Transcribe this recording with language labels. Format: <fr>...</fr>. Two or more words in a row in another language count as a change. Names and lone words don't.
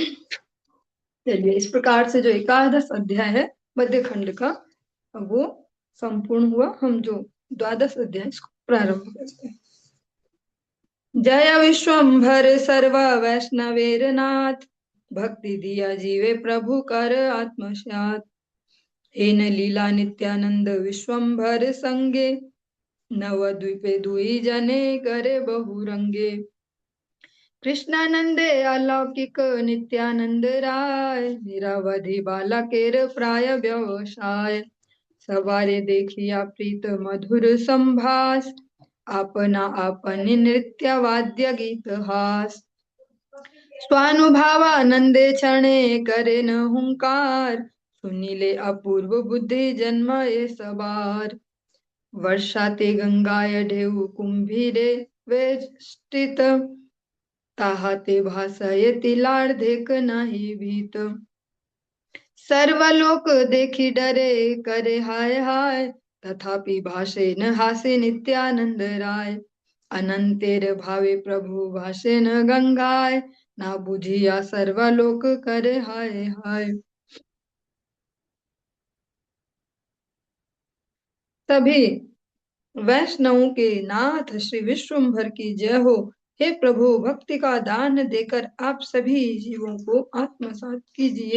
<hi>चलिए इस प्रकार से जो एकादश अध्याय है मध्य खंड का वो संपूर्ण हुआ। हम जो द्वादश अध्याय इसको प्रारंभ करते हैं।</hi> <bn>জয় বিশ্বম্ভর সর্ব বৈষ্ণবের নাথ, ভক্তি দিয়া জীবে প্রভু কর আত্মসাত। হেন লীলা নিত্যানন্দ বিশ্বম্ভর সঙ্গে, নবদ্বীপে দুই জনে করে বহুরঙ্গে। কৃষ্ণানন্দে অলৌকিক নিত্যানন্দ রায়, নিরবধি বালকের প্রায় ব্যবসায়। সবারে দেখিয়া প্রীত মধুর সম্ভাষ, আপনা আপনি নৃত্য বাদ্য গীত হাস। স্বানুভাবানন্দে ক্ষণে করে ন হুঙ্কার, শুনিলে অপূর্ব বুদ্ধি জন্ম যে সবার। বর্ষাতে গঙ্গায় ঢেউ কুম্ভীরে বেষ্টিত, তাহাতে ভাসয়তি লার্ধেক নাহি ভীত। সর্বলোক দেখি ডরে করে হায় হায়, তথাপি ভাসে ন হাসে নিত্যানন্দ রায়। অনন্তের ভাবে প্রভু ভাসে ন গঙ্গায়, না বুঝিয়া সর্বলোক করে হায় হায়।</bn> <hi>तभी वैष्णवों के नाथ श्री विश्वम्भर की जय हो। हे प्रभु भक्ति का दान देकर आप सभी जीवों को आत्मसात कीजिए।</hi>